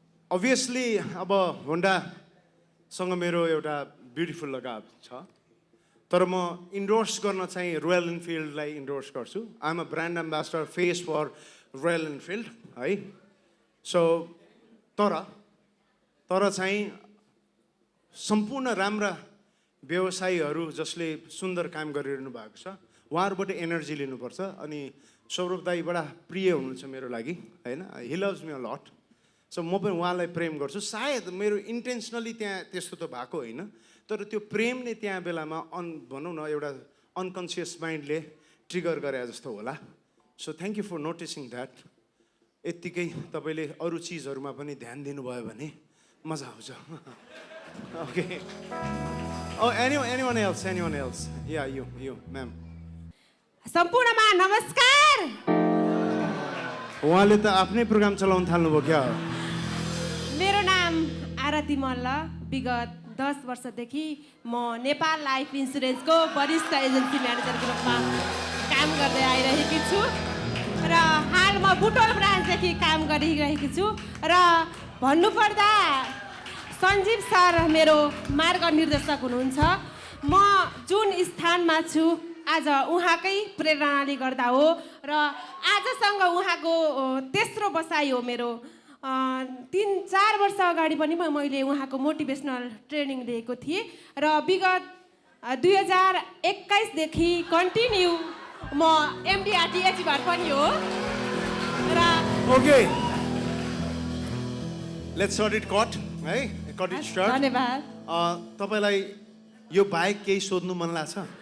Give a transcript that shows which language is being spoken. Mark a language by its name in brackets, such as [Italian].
[Nepali] Obviously, अब होन्डासँग मेरो एउटा ब्युटिफुल लगाव छ, तर म इन्डोर्स गर्न चाहिँ रोयल इनफिल्डलाई इन्डोर्स गर्छु। [English] I am a brand ambassador, face for Royal Enfield है। [Nepali] सो तर चाहिँ सम्पूर्ण राम्रा व्यवसायीहरू जसले सुन्दर काम गरिरहनु भएको छ, उहाँहरूबाट एनर्जी लिनुपर्छ। अनि सौरभ दाई बडा प्रिय हुनुहुन्छ मेरो लागि हैन, [English] He loves me a lot. [Nepali] So म पनि उहाँलाई प्रेम गर्छु। सायद मेरो इन्टेन्सनली त्यहाँ त्यस्तो त भएको होइन, तर त्यो प्रेम नै त्यहाँ बेलामा भनौँ न एउटा अनकन्सियस माइन्डले ट्रिगर गरे जस्तो होला। So [English] Thank you for noticing that. [Nepali] यत्तिकै तपाईँले अरू चिजहरूमा पनि ध्यान दिनुभयो भने मजा आउँछ। [English] Okay, anyone else? Yeah, you, ma'am. [Nepali] सम्पूर्णमा नमस्कार। उहाँले त आफ्नै प्रोग्राम चलाउन थाल्नुभयो क्या? मेरो नाम आरती मल्ल। विगत 10 वर्षदेखि म नेपाल लाइफ इन्सुरेन्सको वरिष्ठ एजेन्सी म्यानेजरको रूपमा काम गर्दै आइरहेकी छु र हाल म बुटोल ब्रान्चदेखि काम गरिरहेकी छु। र भन्नुपर्दा सञ्जीव सर मेरो मार्ग निर्देशक हुनुहुन्छ। म जुन स्थानमा छु आज उहाँकै प्रेरणाले गर्दा हो र आजसँग उहाँको तेस्रो बसाइ हो मेरो। 3-4 वर्ष अगाडि पनि मैले उहाँको मोटिभेसनल ट्रेनिङ लिएको थिएँ र विगत 2021 देखि कन्टिन्यू म एमडिआरटी एचिभर पनि हो र [English] Okay, let's short it cut है, cut it short. [Nepali] धन्यवाद। तपाईलाई यो बाहेक केही सोध्नु मन लाग्छ?